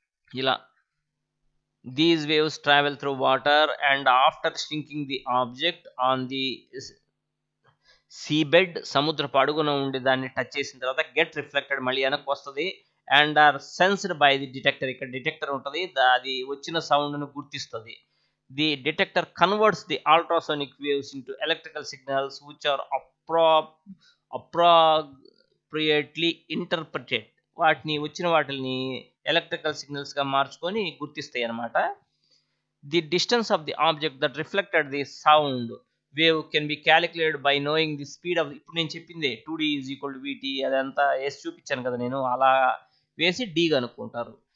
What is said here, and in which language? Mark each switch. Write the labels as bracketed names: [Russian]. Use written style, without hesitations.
[English] ఇలా these waves travel through water and after sinking the object on the sea bed, [Telugu] సముద్రపు అడుగున ఉండి దాన్ని టచ్ చేసిన తర్వాత [English] get reflected, [Telugu] మళ్ళీ వెనక్కి వస్తుంది. [English] And are sensed by the detector. [Telugu] ఇక్కడ డిటెక్టర్ ఉంటుంది, అది వచ్చిన సౌండ్ను గుర్తిస్తుంది. [English] The detector converts the ultrasonic waves into electrical signals which are appropriately interpreted. [Telugu] వాటిని వచ్చిన వాటిని ఎలక్ట్రికల్ సిగ్నల్స్గా మార్చుకొని గుర్తిస్తాయి అన్నమాట. [English] The distance of the object that reflected the sound wave can be calculated by knowing the speed of. [Telugu] ఇప్పుడు నేను చెప్పింది 2D is equal to విటి, అదంతా వేసి చూపించాను కదా నేను, అలా వేసి డి కనుక్కుంటారు.